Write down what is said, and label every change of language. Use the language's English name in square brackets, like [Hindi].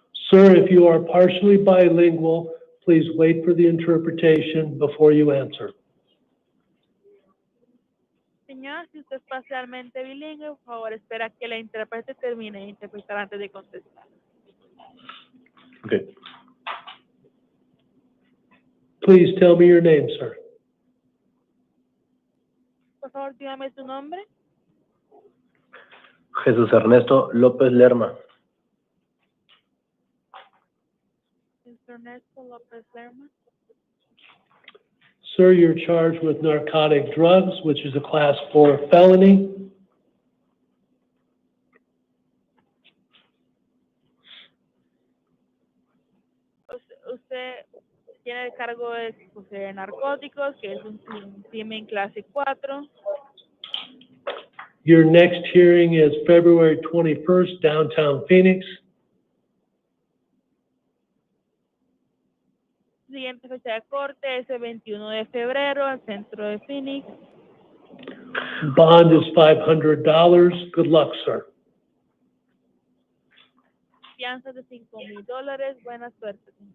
[English] Sir, if you are partially bilingual, please wait for the interpretation before you answer. [Spanish] Señor, si usted es parcialmente bilingüe, por favor, espera que la intérprete termine de interpretar antes de contestar. [English] Okay. Please tell me your name, sir. [Spanish] Por favor, dígame su nombre. Jesús Ernesto López Lerma. [English] Mr. Ernesto López Lerma. Sir, you're charged with narcotic drugs, which is a class 4 felony. [Spanish] Usted tiene el cargo de poseer narcóticos, que es un crimen clase 4. [English] Your next hearing is February 21st, downtown Phoenix. [Spanish] Siguiente fecha de corte es el 21 de febrero, al centro de Phoenix. [English] Bond is $500. Good luck, sir. [Spanish] Fianza de $5,000. Buena suerte.